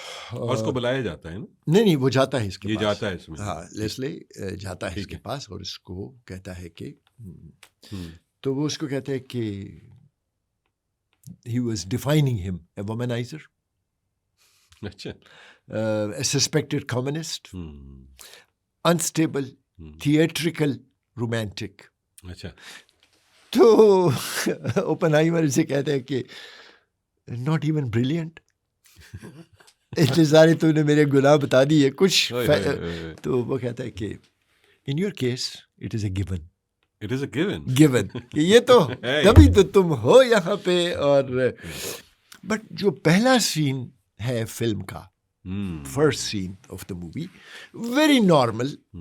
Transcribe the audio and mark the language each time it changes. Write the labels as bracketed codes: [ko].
[ur] اور اس کو بلایا جاتا ہے نا؟ نہیں وہ جاتا ہے اس کے یہ پاس. جاتا ہے اس میں. ہاں, لیسلے جاتا ہے اس کے پاس اور اس کو کہتا ہے کہ تو وہ اس کو کہتا ہے کہ [en] he was defining him a womanizer, [ur] اچھا, [en] a suspected communist, unstable, theatrical, romantic. [ur] اچھا, تو اوپن ہائیمر سے کہتا ہے کہ [en] not even brilliant. [ur] اتنے سارے تو نے میرے گناہ بتا دیے کچھ. تو وہ کہتا ہے کہ [en] in your case it is a given. It is a given. Given. [ur] کہ یہ تو کبھی تو تم ہو یہاں پہ. اور بٹ جو پہلا سین ہے فلم کا, [en] First scene of the movie, very normal.